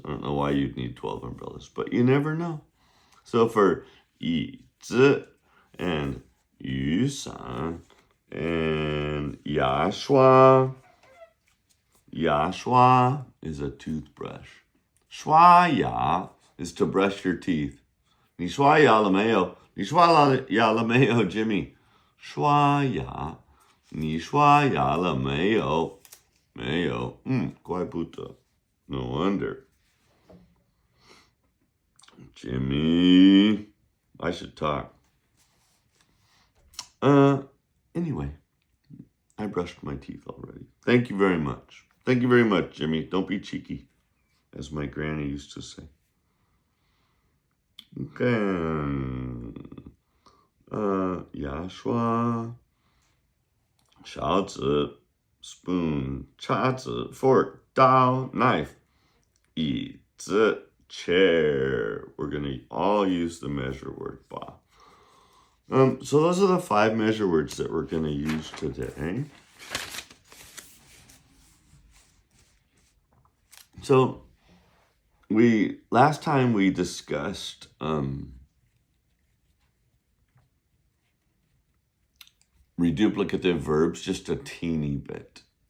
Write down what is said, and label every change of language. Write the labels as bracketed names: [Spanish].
[English] I don't know why you'd need 12 umbrellas, but you never know. So for 椅子 and 雨伞 and 牙刷 is a toothbrush. 刷牙 is to brush your teeth. [Chinese] 你刷牙了没有? 你刷牙了没有, Jimmy? 刷牙.你刷牙了没有?没有.怪不得. [English] No wonder. Jimmy, I should talk. Anyway, I brushed my teeth already. Thank you very much. Thank you very much, Jimmy. Don't be cheeky, as my granny used to say. Okay. [Chinese] 牙刷, 勺子, spoon, 叉子, fork, 刀, knife, 椅子, chair. [English] We're going to all use the measure word ba. So those are the 5 measure words that we're going to use today. So last time we discussed reduplicative verbs just a teeny bit.